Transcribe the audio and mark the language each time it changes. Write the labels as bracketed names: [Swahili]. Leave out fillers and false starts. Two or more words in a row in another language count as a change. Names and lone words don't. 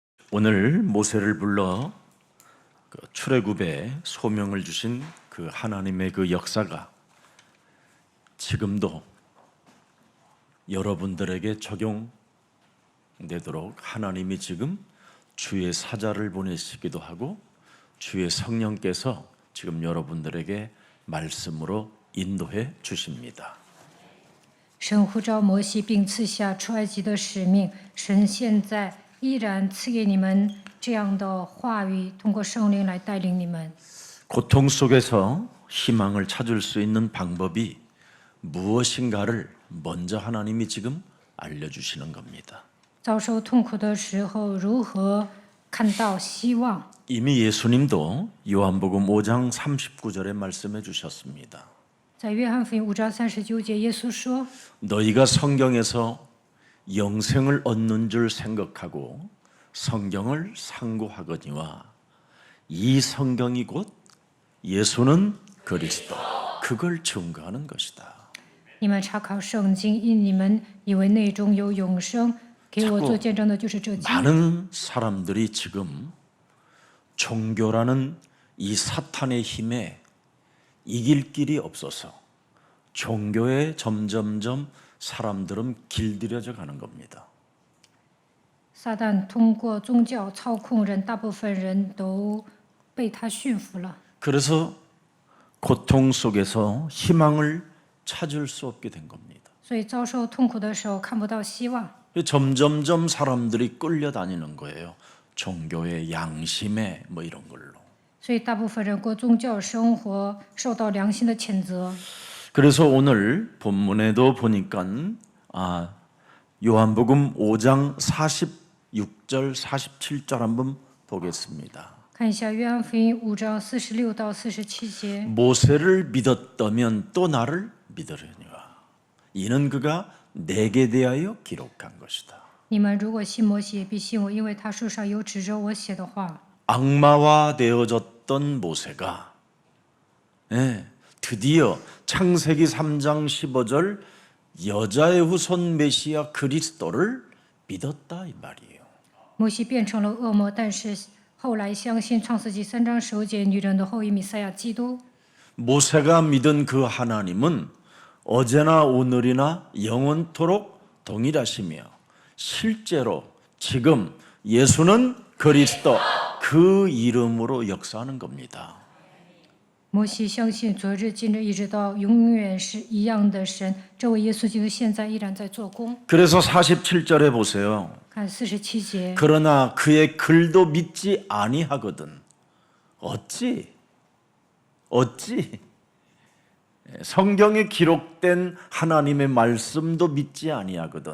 [Korean] 오늘 모세를 불러 출애굽에 소명을 주신 그 하나님의 그 역사가 지금도 여러분들에게 적용되도록 하나님이 지금 주의 사자를 보내시기도 하고 주의 성령께서 지금 여러분들에게 말씀으로 인도해 주십니다. [Chinese] 神呼召摩西并赐下出埃及的使命，神现在依然赐给你们这样的话语，通过圣灵来带领你们。 [Korean] 고통 속에서 희망을 찾을 수 있는 방법이 무엇인가를 먼저 하나님이 지금 알려주시는 겁니다. [Chinese] 遭受痛苦的时候，如何看到希望？ [Korean] 이미 예수님도 요한복음 5장 39절에 말씀해 주셨습니다. [Chinese] 在约翰福音5章39节，耶稣说： [Korean] 너희가 성경에서 영생을 얻는 줄 생각하고 성경을 상고하거니와 이 성경이 곧 예수는 그리스도 그걸 증거하는 것이다. [Chinese] 你们查考圣经，因你们以为内中有永生，给我做见证的就是这经。 [Korean] 많은 사람들이 지금 종교라는 이 사탄의 힘에 이길 길이 없어서 종교에 점점점 사람들은 길들여져 가는 겁니다. [Chinese] 撒旦通过宗教操控人，大部分人都被他驯服了。 [Korean] 그래서 고통 속에서 희망을 찾을 수 없게 된 겁니다. [Chinese] 所以遭受痛苦的时候看不到希望， [Korean] 점점점 사람들이 끌려다니는 거예요. 종교의 양심에 뭐 이런 걸로. [Chinese] 所以大部分人过宗教生活受到良心的谴责。 [Korean] 그래서 오늘 본문에도 보니까 요한복음 5장 46절 47절 한번 보겠습니다. [Chinese] 看一下约翰福音5章46到47节。 [Korean] 모세를 믿었다면 또 나를 믿으려니와 이는 그가 내게 대하여 기록한 것이다. [Chinese] 你们如果信摩西，也必信我，因为他书上有指着我写的话。 [Korean] 악마화 되어졌던 모세가 드디어 창세기 3장 15절 여자의 후손 메시아 그리스도를 믿었다 이 말이에요. [Chinese] 摩西变成了恶魔，但是后来相信创世纪3章15节女人的后裔弥赛亚基督。 [Korean] 모세가 믿은 그 하나님은 어제나 오늘이나 영원토록 동일하시며 실제로 지금 예수는 그리스도 그 이름으로 역사하는 겁니다. [Chinese] 摩西相信昨日、今日一直到永远是一样的神，这位耶稣基督现在依然在做工。 [Korean] 그래서 47절에 보세요. [Chinese] 看47节， [Korean] 그러나 그의 글도 믿지 아니하거든. 어찌 성경에 기록된 하나님의 말씀도 믿지 아니하거든.